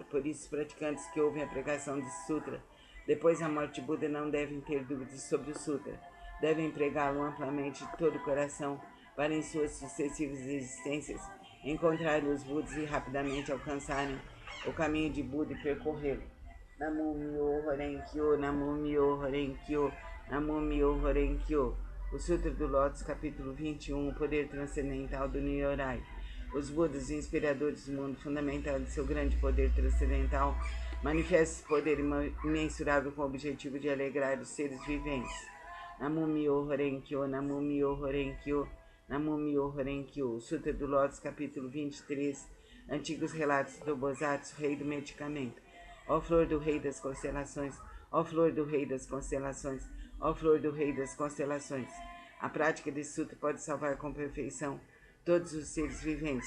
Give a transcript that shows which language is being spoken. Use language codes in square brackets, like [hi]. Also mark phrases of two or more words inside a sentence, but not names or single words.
[pt] Por isso, os praticantes que ouvem a pregação desse sutra depois da morte de Buda não devem ter dúvidas sobre o sutra. Devem pregá-lo amplamente de todo o coração para em suas sucessivas existências encontrarem os Budas e rapidamente alcançarem o caminho de Buda e percorrê-lo. [ja] 南無妙法蓮華経、南無妙法蓮華経、南無妙法蓮華経. [pt] O Sutra do Lótus, capítulo 21, o poder transcendental do Nyorai. Os Budas, inspiradores do mundo, fundamentado em seu grande poder transcendental, manifestam esse poder imensurável com o objetivo de alegrar os seres viventes. [ja] 南無妙法蓮華経、南無妙法蓮華経、南無妙法蓮華経. [pt] O Sutra do Lótus, capítulo 23, antigos relatos do Bodhisattva, rei do medicamento. Ó flor do rei das constelações, ó flor do rei das constelações, ó flor do rei das constelações. A prática desse sutra pode salvar com perfeição todos os seres viventes.